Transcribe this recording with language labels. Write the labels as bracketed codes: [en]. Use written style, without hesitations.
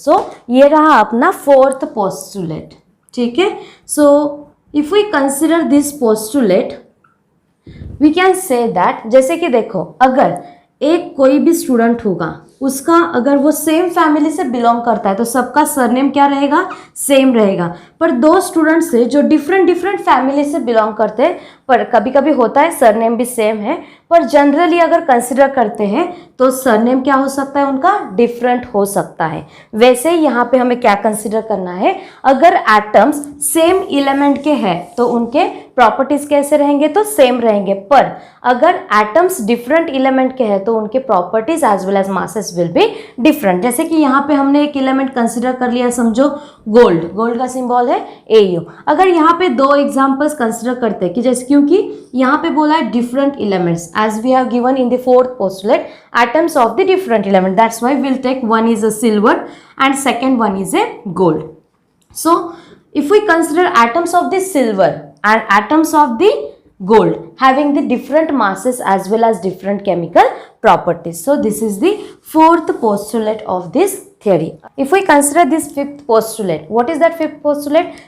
[hi] So ये रहा अपना fourth postulate. ठीक है, [en] so if we consider this postulate, we can say that, [hi] जैसे कि देखो, अगर एक कोई भी स्टूडेंट होगा उसका अगर वो सेम फैमिली से बिलोंग करता है तो सबका सरनेम क्या रहेगा, सेम रहेगा। पर दो स्टूडेंट्स से जो डिफरेंट डिफरेंट फैमिली से बिलोंग करते हैं, पर कभी कभी होता है सरनेम भी सेम है, पर जनरली अगर कंसिडर करते हैं तो सरनेम क्या हो सकता है, उनका डिफरेंट हो सकता है। वैसे यहाँ पे हमें क्या कंसिडर करना है, अगर एटम्स सेम एलिमेंट के हैं तो उनके प्रॉपर्टीज कैसे रहेंगे, तो सेम रहेंगे। पर अगर एटम्स डिफरेंट एलिमेंट के हैं तो उनके properties [en] As well as masses will be different. [hi] जैसे कि यहाँ पे हमने एक एलिमेंट कंसिडर कर लिया, समझो गोल्ड, गोल्ड का सिंबल है AU। अगर यहाँ पे दो एग्जांपल्स कंसिडर करते हैं कि जैसे, क्योंकि यहाँ पे बोला है different elements, [en] As we have given in the fourth postulate atoms of the different element, that's why we'll take one is a silver and second one is a gold. So if we consider atoms of the silver and atoms of the gold having the different masses as well as different chemical properties, so this is the fourth postulate of this theory. If we consider this fifth postulate, what is that fifth postulate?